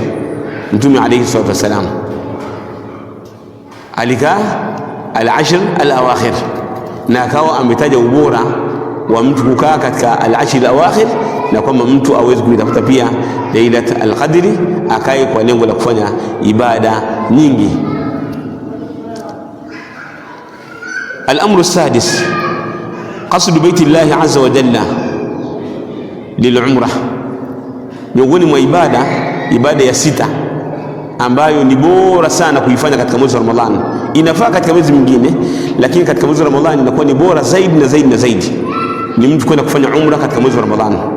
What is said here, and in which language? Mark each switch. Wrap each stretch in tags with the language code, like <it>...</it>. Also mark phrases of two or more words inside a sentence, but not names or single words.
<sw>Mtume</sw> <ar>عليه الصلاة والسلام</ar> <sw>alikaa</sw> <ar>العشر الأواخر,</ar> <sw>na akawa ametaja ubora wa mtu kukaa katika</sw> <ar>العشر الأواخر,</ar> <sw>na kwamba mtu aweze kuitafuta pia Lailat al-Qadri, akae kwa lengo la kufanya ibada nyingi.</sw> <ar>الأمر السادس قصد بيت الله عز وجل للعمرة.</ar> <sw>Miongoni mwa ibada ya sita ambayo ni bora sana kuifanya katika mwezi wa Ramadhani, inafaa katika mwezi mwingine, lakini katika mwezi wa Ramadhani inakuwa ni bora zaidi na zaidi na zaidi, ni mtu kwenda kufanya umra katika mwezi wa Ramadhani.</sw>